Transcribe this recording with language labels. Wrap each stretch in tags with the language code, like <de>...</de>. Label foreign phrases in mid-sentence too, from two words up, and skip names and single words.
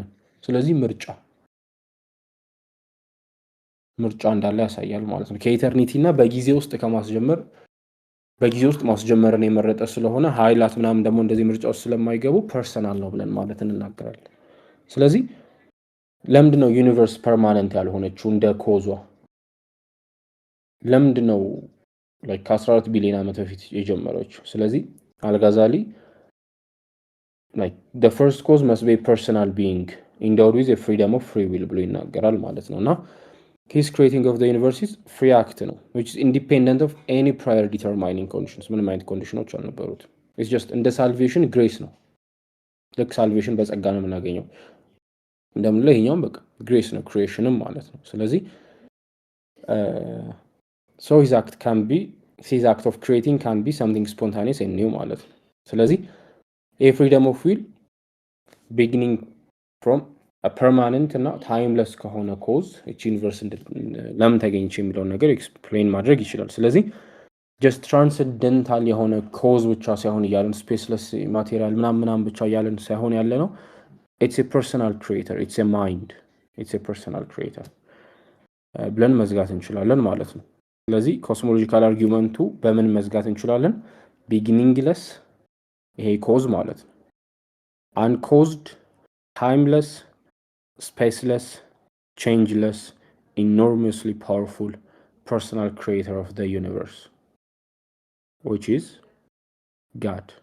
<am>ስለዚህ ምርጫ እንዳለ ያሳያል ማለት ነው። ከኢተርኒቲ እና በጊዜ ውስጥ ማስጀመርን የመረጠ ስለሆነ ኃይላት ምናምን ደግሞ እንደዚህ ምርጫ ውስጥ ስለማይገቡ ፐርሰናል ነው ብለን ማለት እንናገራለን። ስለዚህ ለምንድን ነው ዩኒቨርስ ፐርማነንት ያልሆነችው እንደ ኮዟ? ለምንድን ነው ከ14 ቢሊዮን ዓመት በፊት የጀመረችው? ስለዚህ አልጋዛሊ</am> <en>the first cause must be a personal being endowed with a freedom of free will</en> <am>ብሎ ይናገራል ማለት ነው። እና</am> <en>his creating of the universe is free act</en> <am>ነው</am> <en>which is independent of any prior determining conditions።</en> <am>ምንም አይነት ኮንዲሽኖች አልነበሩት።</am> <en>it's just</en> <am>እንደ ሳልቬሽን ግሬስ ነው። ልክ ሳልቬሽን በጸጋ ነው የምናገኘው እንደምንለው ይሄኛውም በቃ ግሬስ ነው ክሪኤሽንም ማለት ነው። ስለዚህ</am> <en>so his act of creating can be something spontaneous and new</en> <am>ማለት ነው። ስለዚህ</am> <en>a freedom of will beginning from</en> <am>ፐርማነንት እና ታይምለስ ከሆነ ኮዝ እቺ ዩኒቨርስ ለምን ተገኘች የሚለውን ነገር ኤክስፕሌን ማድረግ ይችላል። ስለዚህ ጀስት ትራንስደንታል የሆነ ኮዝ ብቻ ሳይሆን እያለን ስፔስለስ ማቴሪያል ምናምን ብቻ እያለን ሳይሆን ያለ ነው።</am> <en>it's personal creator it's mind it's personal creator</en> <am>ብለን መዝጋት እንችላለን ማለት ነው። ስለዚህ ኮስሞሎጂካል አርጊመንቱ በምን መዝጋት እንችላለን?</am> <en>ቢጊኒንግለስ</en> <am>ይሄ ኮዝ ማለት ነው።</am> <en>uncaused timeless spaceless, changeless, enormously powerful personal creator of the universe, which is God.</en>